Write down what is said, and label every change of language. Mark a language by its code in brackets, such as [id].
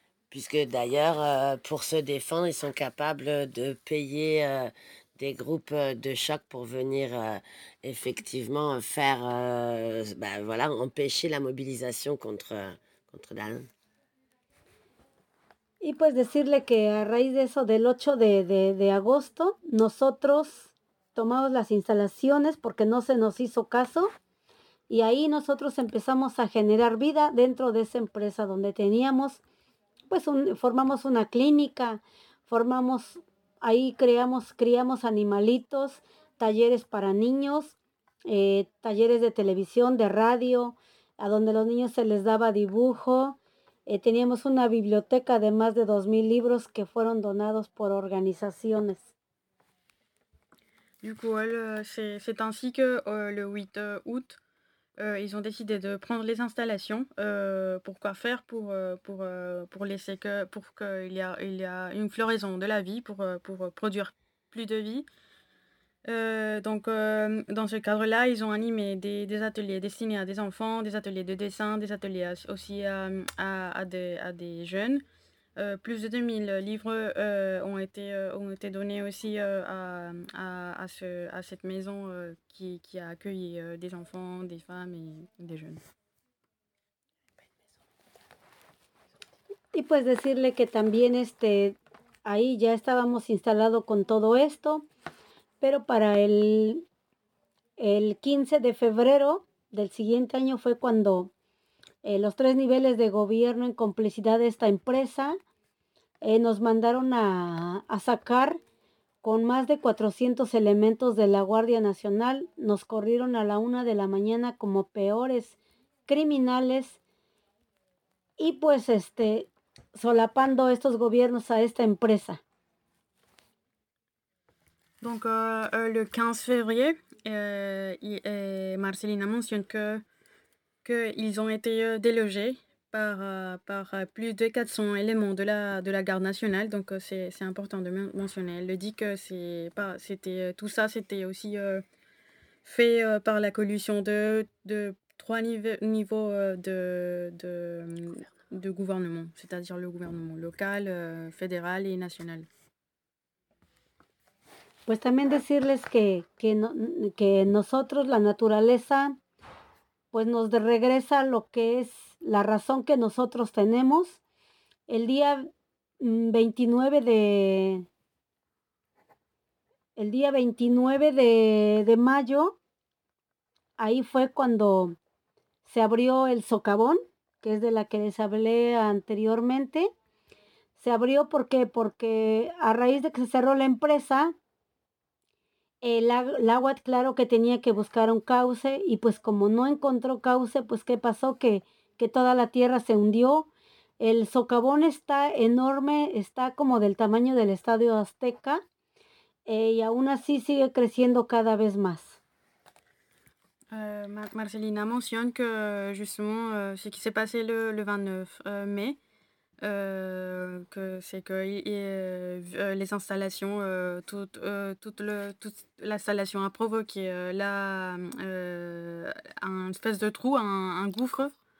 [fr] Puisque d'ailleurs, pour se défendre, ils sont capables de payer des groupes de choc pour venir effectivement faire, empêcher la mobilisation contre Dan. [es] Y pues decirle que a raíz de eso, del 8 de agosto, nosotros tomamos las instalaciones porque no se nos hizo caso, y ahí nosotros empezamos a generar vida dentro de esa empresa donde teníamos, pues formamos una clínica, ahí criamos animalitos, talleres para niños, talleres de televisión, de radio, a donde los niños se les daba dibujo. Teníamos una biblioteca de más de 2,000 libros que fueron donados por organizaciones. [fr] Du coup, c'est ainsi que le 8 août, ils ont décidé de prendre les installations. Pourquoi faire pour laisser que pour qu'il y a il y a une floraison de la vie pour produire plus de vie. Dans ce cadre-là, ils ont animé des ateliers destinés à des enfants, des ateliers de dessin, des ateliers aussi à des jeunes. Plus de 2,000 livres ont été donnés aussi à cette maison qui a accueilli des enfants, des femmes et des jeunes. [es] Y pues decirle que también ahí ya estábamos instalados con todo esto, pero para el 15 de febrero del siguiente año fue cuando los tres niveles de gobierno, en complicidad de esta empresa, nos mandaron a sacar con más de 400 elementos de la Guardia Nacional. Nos corrieron a la 1 de la mañana como peores criminales. Y pues solapando estos gobiernos a esta empresa. [fr] Donc, le 15 février, Marcelina mentionne qu'ils ont été délogés par plus de 400 éléments de la garde nationale. Donc, c'est important de mentionner. Elle dit que c'était aussi fait par la collusion de trois niveaux de gouvernement, c'est-à-dire le gouvernement local, fédéral et national. [es] Pues también decirles que nosotros, la naturaleza, pues nos regresa lo que es la razón que nosotros tenemos. El día 29 de, el día 29 de mayo, ahí fue cuando se abrió el socavón, que es de la que les hablé anteriormente. Se abrió, ¿por qué? Porque a raíz de que se cerró la empresa, el agua, claro que tenía que buscar un cauce, y pues como no encontró cauce, pues ¿qué pasó? Que toda la tierra se hundió. El socavón está enorme, está como del tamaño del Estadio Azteca, y aún así sigue creciendo cada vez más. [fr] Marcelina [es] menciona que [fr] justement ce qui s'est passé le 29 mai, les installations, toute l'installation a provoqué une espèce de trou, un gouffre.